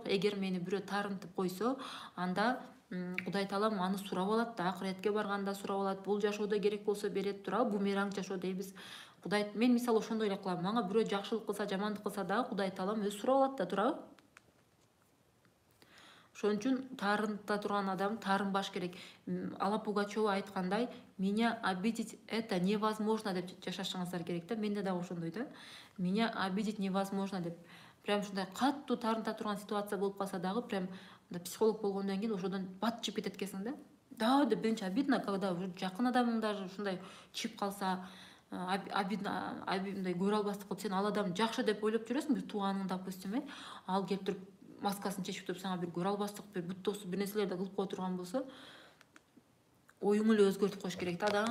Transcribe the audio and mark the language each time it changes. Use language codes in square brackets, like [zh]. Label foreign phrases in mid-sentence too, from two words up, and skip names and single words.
[ky] Эгер мени бирөө таарынтып койсо, анда Кудай Таалам аны сурап алат да, акыретке барганда сурап алат. Бул жашоодо керек болсо берет, туурабы? Бумеранг жашоо дейбиз. Кудай, мен мисалы ошондой эле кылам. Мага бирөө жакшылык кылса, жамандык кылса дагы Кудай Таалам өзү сурап алат да, туурабы? Ошон үчүн таарынта турган адам таарынбаш керек. Алла Пугачева айткандай, [ru] меня обидеть это невозможно [ky] деп жашашыңыздар керек да. Менде дагы ошондой да. [ru] Меня обидеть невозможно деп. [ky] Прям ушундай каттуу таарынта турган ситуация болуп калса дагы, прям психолог болгондон кийин ошодон бат чыгып кетет экенсиң да. Да, деп биринчи [ru] обидно, когда уже [ky] жакын адамың даже ушундай чыгып калса, обидно, мындай көрө албастык кылып, сен ал адам жакшы деп ойлоп жүрөсүң, бир тууганың, допустим, ал келип туруп маскасын чечип туруп сага бир көрө албастык, бир буттоосу бир нерселерди кылып кое турган болсо, оюңду эле өзгөртүп коюш керек да.